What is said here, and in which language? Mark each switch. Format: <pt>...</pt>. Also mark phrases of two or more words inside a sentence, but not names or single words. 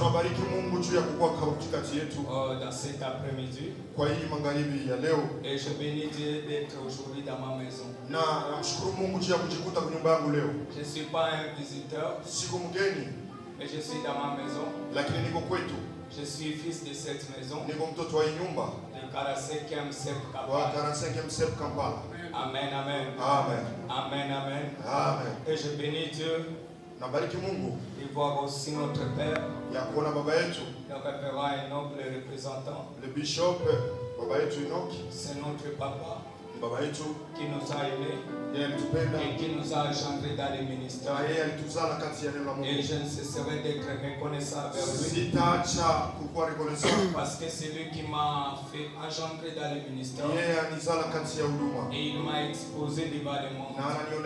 <fr>Dans cet après-midi. Et je bénis Dieu d'être aujourd'hui dans ma maison. Je ne suis pas un visiteur, mais je suis dans ma maison. Je suis fils de cette maison.</fr> <sw>Niko mtoto wa nyumba.</sw> <fr>De 45e CEP</fr> <sw>Wa Kampala.</sw> <fr>45e CEP Kampala. Amen, amen. Amen. Amen, amen. Amen. Et je bénis Dieu.</fr> <sw>Nabariki Mungu.</sw> <fr>Et voir aussi notre Père.</fr> <sw>Ya kuona baba yetu.</sw> <fr>Le révérend et noble représentant. Le bishop</fr> <sw>baba yetu</sw> <fr>Enoch. C'est notre papa.</fr> <sw>Baba yetu</sw> <fr>qui nous a aimés et qui nous a engendrés dans les ministères. Et je ne cesserai d'être reconnaissant vers lui. Parce que c'est lui qui m'a fait engendrer dans les ministères. Et il m'a exposé devant le monde.</fr>